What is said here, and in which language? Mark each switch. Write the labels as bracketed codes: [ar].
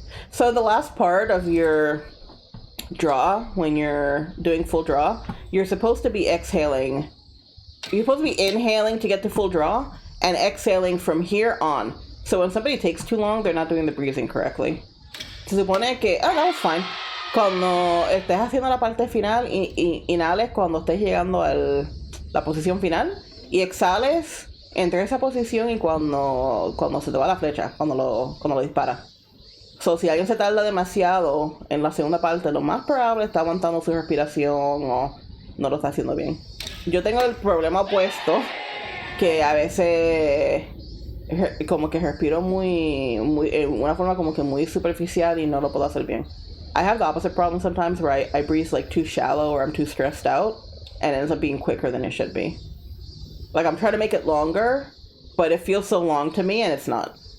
[en] So the last part of your draw, when you're doing full draw, you're supposed to be exhaling. You're supposed to be inhaling to get to full draw and exhaling from here on. So when somebody takes too long, they're not doing the breathing correctly. [es] Se supone que... [en] Oh, that was fine. [es] Cuando estés haciendo la parte final, inhales cuando estés llegando a la posición final y exhales entre esa posición y cuando se te va la flecha, cuando lo dispara. So, si alguien se tarda demasiado en la segunda parte, lo más probable está aguantando su respiración o no lo está haciendo bien. Yo tengo el problema opuesto, que a veces como que respiro muy en una forma como que muy superficial y no lo puedo hacer bien. [en] I have the opposite problem sometimes where I breathe like too shallow or I'm too stressed out and it ends up being quicker than it should be. Like I'm trying to make it longer, but it feels so long to me and it's not.